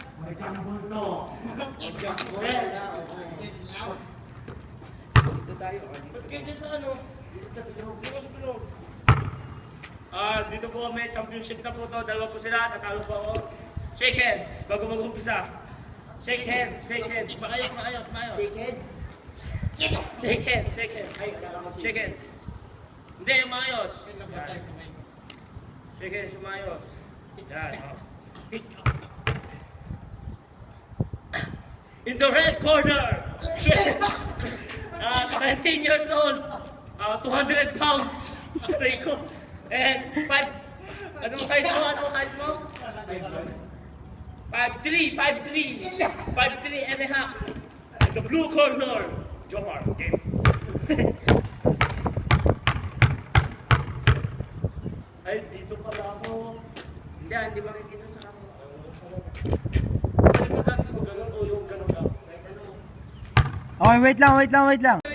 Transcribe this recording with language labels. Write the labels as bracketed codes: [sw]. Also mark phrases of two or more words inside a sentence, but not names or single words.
[tl] Dito tayo. Pagkita sa ano? Dito sa Pinog. Dito po kami, championship na po to. Dalawa po sila, natalo po ako. [en] Shake hands, [tl] bago mag-umpisa. [en] Shake hands. Maayos. Shake hands. Shake hands. [tl] Hindi, yung maayos. [en] Shake hands, [tl] yung maayos. Yan, oh. [en] In the red corner, 19 years old, 200 pounds, Rico. And 5, [tl] anong height mo? Anong height mo? [en] 5'3", 5'3" and a half. In the blue corner, Jomar. [tl] Game. Ay, dito pala ako. Hindi makikita sa kamo. Ay, pagkakis mo ganun o yung ganun lang? [en] Okay, wait [tl] lang.